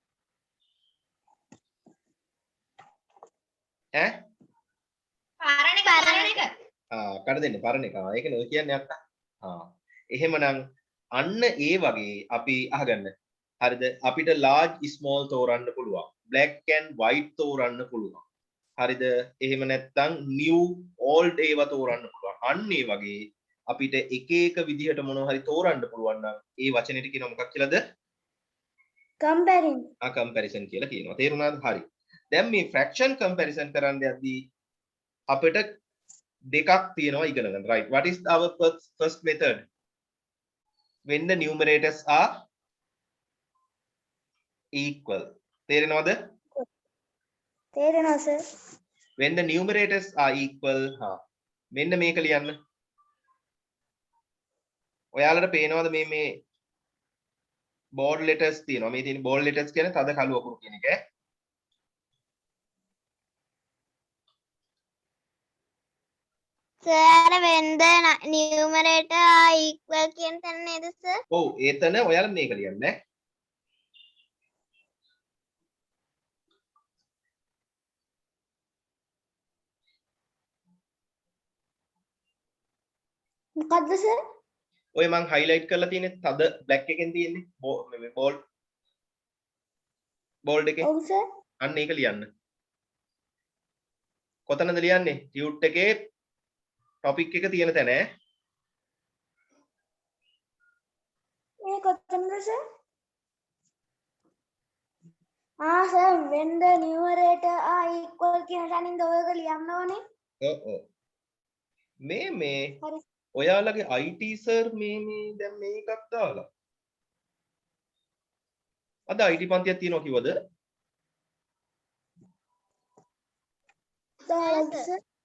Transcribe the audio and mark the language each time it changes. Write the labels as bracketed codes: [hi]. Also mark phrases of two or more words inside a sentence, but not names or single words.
[si] ඈ? පරණ එක. අක්කට දෙන්නේ පරණ එක. ඒකනේ ඔය කියන්නේ අක්කා. එහෙමනම් අන්න ඒ වගේ අපි අහගන්න. හරිද? අපිට [en] large small [si] තෝරන්න පුළුවන්. [en] black and white [si] තෝරන්න පුළුවන්. හරිද? එහෙම නැත්නම් [en] new old [si] ඒවා තෝරන්න පුළුවන්. අන්න ඒ වගේ අපිට එක එක විදිහට මොනවා හරි තෝරන්න පුළුවන් නම් ඒ වචනෙට කියන මොකක් කියලාද? comparison කියලා කියනවා. තේරුණාද? හරි. දැන් මේ [en] fraction comparison [si] කරන්න යද්දී අපිට දෙකක් තියෙනවා ඉගෙන ගන්න. [en] Right. What is our first method? When the numerators are equal. [si] තේරෙනවද? තේරෙනවා sir. [en] When the numerators are equal, [si] මෙන්න මේක ලියන්න. ඔයාලට පේනවද මේ [en] bold letters [si] තියෙනවා. මේ තියෙන [en] bold letters [si] කියන්නේ තද කළු අකුරු කියන එක. Sir, [en] when the numerator are equal [si] කියන තැන නේද sir? ඔව් එතන ඔයාලා මේක ලියන්න ඈ. මොකද්ද sir? ඔය මං highlight කරලා තියෙන්නේ තද black එකෙන් තියෙන්නේ bold එකේ. ඔව් sir. අන්න ඒක ලියන්න. කොතනද ලියන්නේ? tute එකේ topic එක තියෙන තැන ඈ. මේ කොතනද sir? sir, [en] when the numerator are equal [si] කියන තැනින්ද ඔයක ලියන්න ඕනේ. ඔව්. මේ හරි. ඔයාලගේ IT සර් මේ දැන් මේකක් දාලා. අද IT පන්තියක් තියෙනවා කිව්වද? දාලාද sir?